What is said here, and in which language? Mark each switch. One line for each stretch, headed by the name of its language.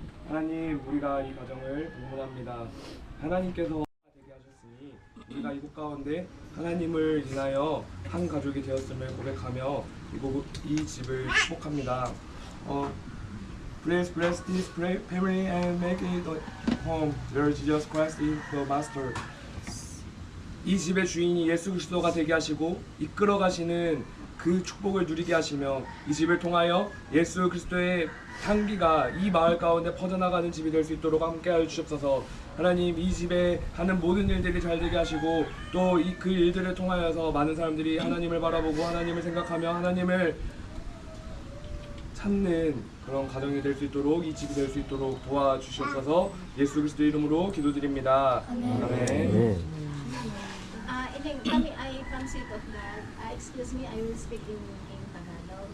Korean: 하나님, 우리가 이 가정을 응원합니다. 하나님께서 되게 하셨으니 우리가 이곳 가운데 하나님을 인하여 한 가족이 되었음을 고백하며 이 집을 축복합니다.
English: Please bless this family and make it a home where Jesus Christ is the Master.
Korean: 이 집의 주인이 예수 그리스도가 되게 하시고 이끌어 가시는 그 축복을 누리게 하시며 이 집을 통하여 예수 그리스도의 향기가 이 마을 가운데 퍼져나가는 집이 될 수 있도록 함께하여 주옵소서. 하나님, 이 집에 하는 모든 일들이 잘 되게 하시고 또 그 일들을 통하여서 많은 사람들이 하나님을 바라보고 하나님을 생각하며 하나님을 찾는 그런 가정이 될 수 있도록 이 집이 될 수 있도록 도와주시옵소서. 예수 그리스도 이름으로 기도드립니다. 아멘. 네.
Filipino: Ining, kami ay from Seat of God.
English: Excuse me, I will speak in Tagalog.